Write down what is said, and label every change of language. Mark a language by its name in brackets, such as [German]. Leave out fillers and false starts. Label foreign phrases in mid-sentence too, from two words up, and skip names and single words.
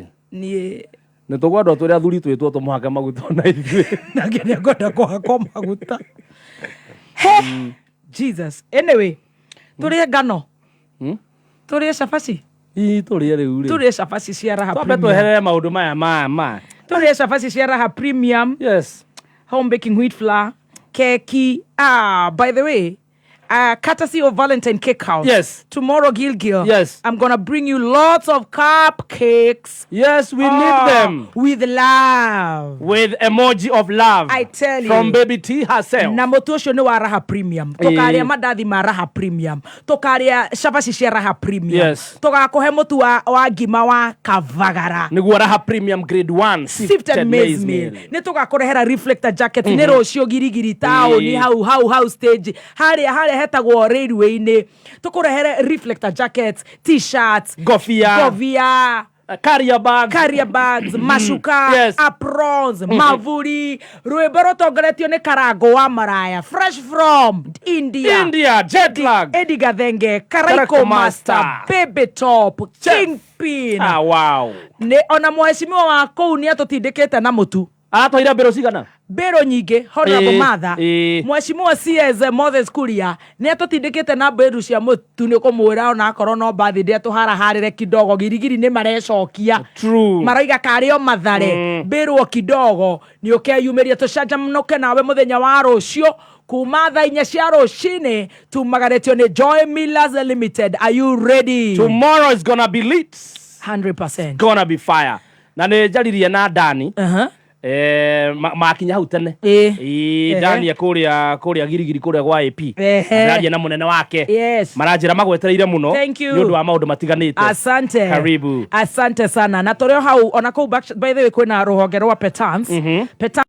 [Kikuyu] Nĩ tũgwenda tũrĩa athuri twĩtwo tũmũhake maguta ona ithuĩ. Nake nĩ ngwenda kũhakwo maguta. Jesus. Anyway, tũrĩe ngano. Tũrĩe cabaci. Tũrĩe rĩu rĩ. Tũrĩe cabaci cia raha premium. Twambe tweherere maũndũ maya ma. Tũrĩe cabaci cia raha premium. [English] Yes. Home baking wheat flour. [Kikuyu] Keki. [English] By the way, courtesy of Valentine Cake House. Yes. Tomorrow, Gilgil. Yes. I'm gonna bring you lots of cupcakes. Yes, we need them. With love. With emoji of love. I tell you. From Baby T herself. [Kikuyu] Na mũtu ũcio nĩ wa raha premium. Tũkarĩa mandathi ma raha premium. Tũkarĩa cabaci cia raha premium. [English] Yes. [Kikuyu] Tũgakũhe mũtu wa ngima wa kavagara. Nĩguo raha premium grade 1 [English] sifted maize meal. [Kikuyu] Nĩ tũgakũrehera [English] reflector jacket. [Kikuyu] Nĩ rũciũ girigiri taũni hau stage. Harĩa hetagwo railway-inĩ. Tũkũrehere [English] reflector jackets, t-shirts, [Kikuyu] ngobia carrier bags mashuka [English] Yes. [Kikuyu] aprons mavuri rwimbo rutongoretio ni Karango wa Maraya [English] fresh from India jet lag [Kikuyu] Eddie Gathenge Karaiko Master BabyTop Kingpin [English] wow [Kikuyu] ne ona mheshimiwa wa kou ni atutindikite na mutu atwaira mbero cigana mbero nyingi [English] honorable mother [Kikuyu] mheshimiwa CS Moses Kuria ni atutindikite na mbero cia mutu ni kumwira ona akorwo no bathi ndi atuharaharire kidogo girigiri ni marecokia [English] true [Kikuyu] maroiga kario mathare mbero kidogo ni ukeyumiria tucanjamũke nawe muthenya wa rucio kuma thaa 4 cia rucini tumagaretio ni Joy Millers Limited. [English] Are you ready? Tomorrow is gonna be lit 100%. Gonna be fire. [Kikuyu] Na ne jaririe na Dani makinya hau tene Dani kuria girigiri kuria gwa AP ndaria na munene wake maranjira magwetereire muno ni undu wa maundu matiganite. [Swahili] Asante, karibu, asante sana. [Kikuyu] Na torio hau ona ko [English] by the way [Kikuyu] kwina ruhonge rwa Petans